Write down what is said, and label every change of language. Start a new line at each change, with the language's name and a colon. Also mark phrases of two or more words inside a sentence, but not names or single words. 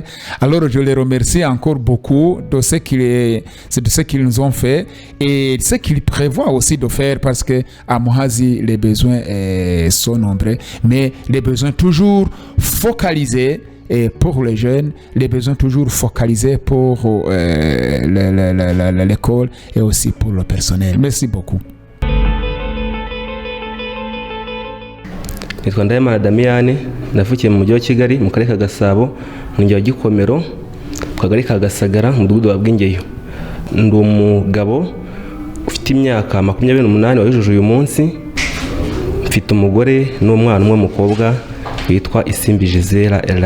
French: Alors je les remercie encore beaucoup de ce qu'ils nous ont fait et ce qu'ils prévoient aussi de faire, parce que à Mohazi les besoins sont nombreux, mais les besoins toujours focalisés. Et pour les jeunes, les besoins toujours focalisés pour l'école et aussi pour le personnel. Merci beaucoup.
Kinyarwanda: Nitwa Ndayamana Damiane, navukiye mu mujyi wa Kigali mu karere ka Gasabo, mu murenge wa Gikomero, mu kagari ka Gasagara, mu mudugudu wa Bwingeyo. Ndi umugabo ufite imyaka 28 wajujuje uyu munsi, mfite umugore n'umwana umwe w'umukobwa witwa Isimbi Gisela Ella.